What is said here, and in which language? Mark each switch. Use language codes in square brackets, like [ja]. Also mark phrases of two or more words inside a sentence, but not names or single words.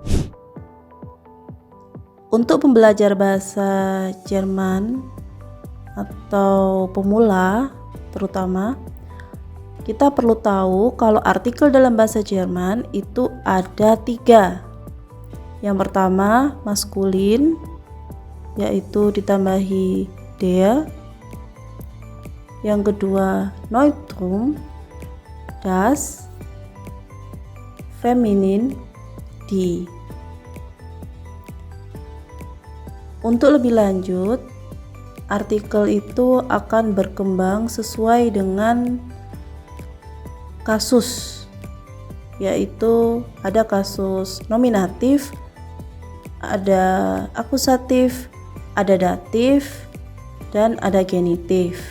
[id] Untuk pembelajar bahasa Jerman atau pemula terutama, kita perlu tahu kalau artikel dalam bahasa Jerman itu ada 3. Yang pertama maskulin, yaitu ditambahi der. Yang kedua Neutrum, das. Feminin, die. Untuk lebih lanjut, artikel itu akan berkembang sesuai dengan kasus, yaitu ada kasus nominatif, ada akusatif, ada datif, dan ada genitif.